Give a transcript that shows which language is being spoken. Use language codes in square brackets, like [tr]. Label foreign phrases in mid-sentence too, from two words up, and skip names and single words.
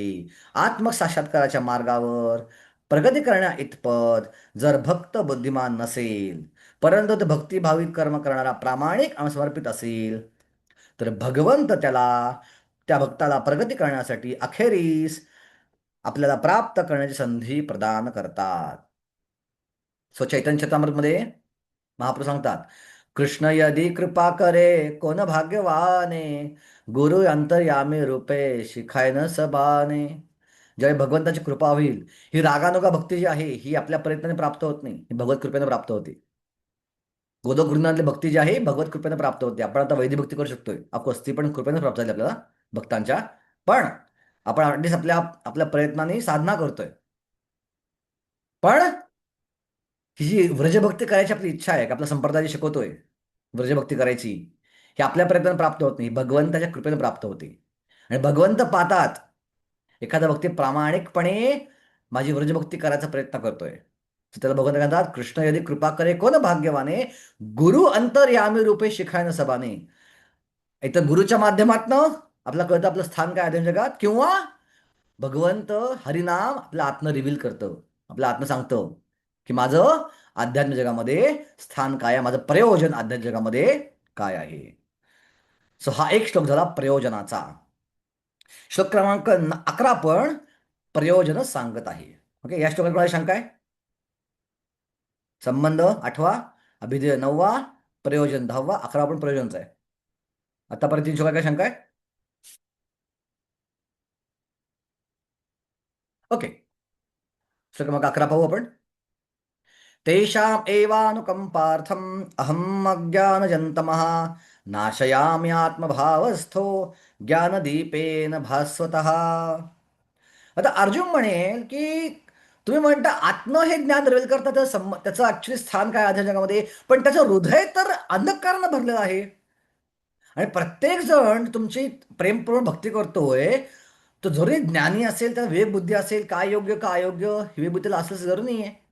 [mr] आत्मसाक्षात्काराच्या मार्गावर प्रगती करण्या इतपत जर भक्त बुद्धिमान नसेल, परंतु तो भक्तिभाविक कर्म करणारा प्रामाणिक आणि समर्पित असेल, तर भगवंत त्या भक्ताला प्रगती करण्यासाठी अखेरीस आपल्याला प्राप्त करण्याची संधी प्रदान करतात. सो चैतन्य चरितामृतमध्ये महाप्रभू सांगतात, [bn] কৃষ্ণ যদি কৃপা করে কোন ভাগ্যবানে, গুরু অন্তর্যামী রূপে শিখায় ন সবানে. [mr] ज्यावेळी भगवंताची कृपा होईल, ही रागानुगा भक्ती जी आहे, ही आपल्या प्रयत्नाने प्राप्त होत नाही, ही भगवत कृपेने प्राप्त होते. गोदक गुरुनाथली भक्ती जी आहे, भगवत कृपेने प्राप्त होते. आपण आता वैदिक भक्ती करू शकतोय, ऑफकोर्स ती पण कृपेने प्राप्त झाली आपल्याला भक्तांच्या. पण आपण ॲटलिस्ट आपल्या आपल्या प्रयत्नाने साधना करतोय. पण ही जी व्रजभक्ती करायची आपली इच्छा आहे, की आपला संप्रदाय जे शिकवतोय व्रजभक्ती करायची, ही आपल्या प्रयत्नाने प्राप्त होत नाही, भगवंताच्या कृपेने प्राप्त होते. आणि भगवंत पाहतात, एखादा भक्ती प्रामाणिकपणे माझी व्रजभक्ती करायचा प्रयत्न करतोय, तर त्याला भगवंत म्हणतात, [bn] কৃষ্ণ যদি কৃপা করে কোন ভাগ্যবানে, গুরু অন্তর্যামী রূপে শিখায় ন সবানে. [mr] एकतर गुरुच्या माध्यमातनं आपल्याला कळतं आपलं स्थान काय आहे जगात, किंवा भगवंत हरिनाम आपल्या आत्म रिव्हील करतं, आपल्या आत्म सांगतं की माझं आध्यात्मिक जगामध्ये स्थान काय आहे, माझं प्रयोजन आध्यात्मिक जगामध्ये काय आहे. सो हा एक श्लोक झाला प्रयोजनाचा. श्लोक क्रमांक 11 पण प्रयोजन सांगत आहे. ओके, या श्लोकात कोणाला शंका आहे? संबंध 8वा, अभिधेय 9वा, प्रयोजन 10वा, 11 पण प्रयोजनचा आहे. आतापर्यंत 3 श्लोकात काय शंका आहे? ओके, श्लोक क्रमांक 11 पाहू आपण. [sa] तेषाम् एवानुकंपार्थम् अहम् अज्ञानजन्तमः नाशयामि आत्मभावस्थो ज्ञानदीपेन भास्वतः. [mr] आता अर्जुन म्हणेल की तुम्ही म्हणता आत्म हे ज्ञान रिव्हील करता, त्याचं ऍक्च्युली स्थान काय आध्या जगामध्ये, पण त्याचं हृदय तर अंधकारानं भरलेलं आहे. आणि प्रत्येक जण तुमची प्रेमपूर्ण भक्ती करतोय, तो जरी ज्ञानी असेल तर विवेक बुद्धी असेल, काय योग्य काय अयोग्य विवेक बुद्धीला असल्याचं जरूर नाहीये.